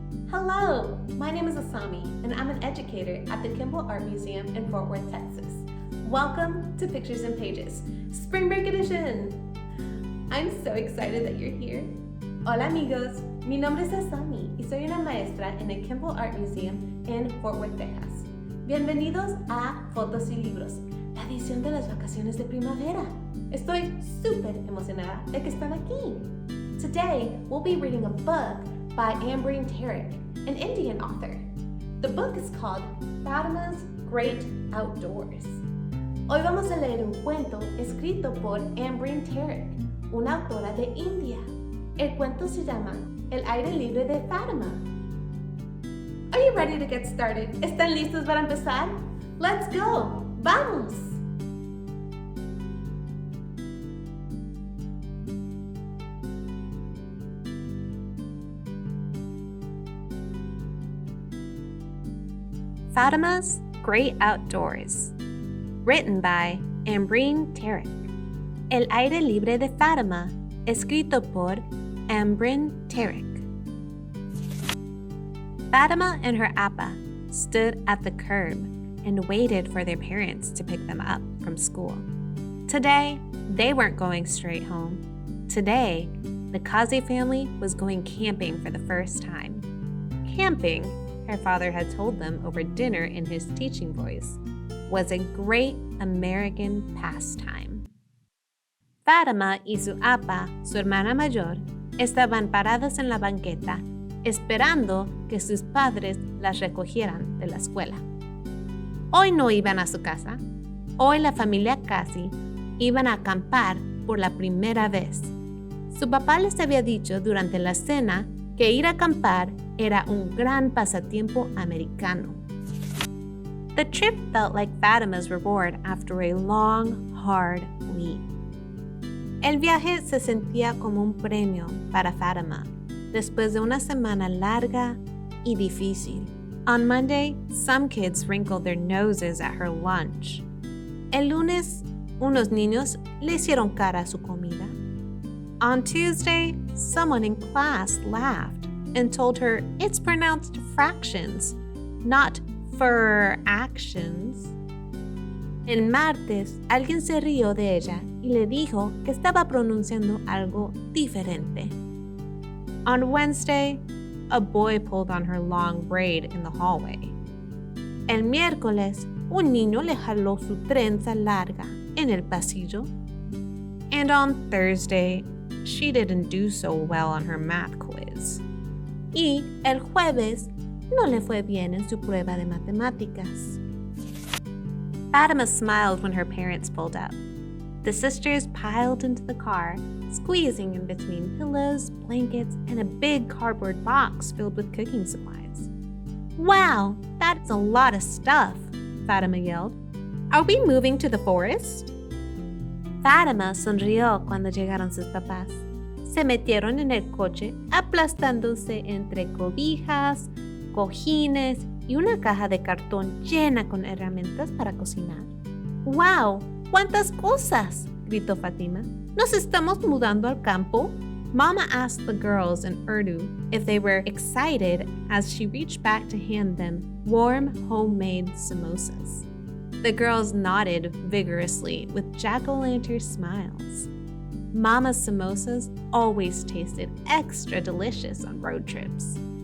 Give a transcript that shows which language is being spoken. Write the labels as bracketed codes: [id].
[en] Hello, my name is Asami, and I'm an educator at the Campo Art Museum in Fort Worth, Texas. Welcome to Pictures and Pages, Spring Break Edition! I'm so excited that you're here. [es] Hola amigos, mi nombre es Asami y soy una maestra en el Campo Art Museum en Fort Worth, Texas. Bienvenidos a Fotos y Libros, la edición de las vacaciones de primavera. Estoy súper emocionada de que están aquí. [en] Today, we'll be reading a book by Ambreen Tariq, an Indian author. The book is called Fatima's Great Outdoors. [es] Hoy vamos a leer un cuento escrito por Ambreen Tariq, una autora de India. El cuento se llama El aire libre de Fatima. [en] Are you ready to get started? [es] ¿Están listos para empezar? [en] Let's go! [es] ¡Vamos! [en] Fatima's Great Outdoors, written by Ambreen Tariq. [es] El aire libre de Fatima, escrito por Ambreen Tariq. [en] Fatima and her appa stood at the curb and waited for their parents to pick them up from school. Today, they weren't going straight home. Today, the Kazi family was going camping for the first time. Camping, her father had told them over dinner in his teaching voice, was a great American pastime. [es] Fatima y su appa, su hermana mayor, estaban paradas en la banqueta, esperando que sus padres las recogieran de la escuela. Hoy no iban a su casa. Hoy la familia Kazi iban a acampar por la primera vez. Su papá les había dicho durante la cena que ir a acampar era un gran pasatiempo americano. [en] The trip felt like Fatima's reward after a long, hard week. [es] El viaje se sentía como un premio para Fatima después de una semana larga y difícil. [en] On Monday, some kids wrinkled their noses at her lunch. [es] El lunes, unos niños le hicieron cara a su comida. [en] On Tuesday, someone in class laughed and told her it's pronounced fractions, not actions. [es] El martes, alguien se rió de ella y le dijo que estaba pronunciando algo diferente. [en] On Wednesday, a boy pulled on her long braid in the hallway. [es] El miércoles, un niño le jaló su trenza larga en el pasillo. [en] And on Thursday, she didn't do so well on her math quiz. [es] Y el jueves no le fue bien en su prueba de matemáticas. [en] Fatima smiled when her parents pulled up. The sisters piled into the car, squeezing in between pillows, blankets, and a big cardboard box filled with cooking supplies. Wow, that's a lot of stuff, Fatima yelled. Are we moving to the forest? [es] Fatima sonrió cuando llegaron sus papás. Se metieron en el coche, aplastándose entre cobijas, cojines y una caja de cartón llena con herramientas para cocinar. ¡Wow! ¡Cuántas cosas! Gritó Fatima. ¿Nos estamos mudando al campo? [en] Mama asked the girls in Urdu if they were excited as she reached back to hand them warm, homemade samosas. The girls nodded vigorously with jack-o'-lantern smiles. Mama's samosas always tasted extra delicious on road trips.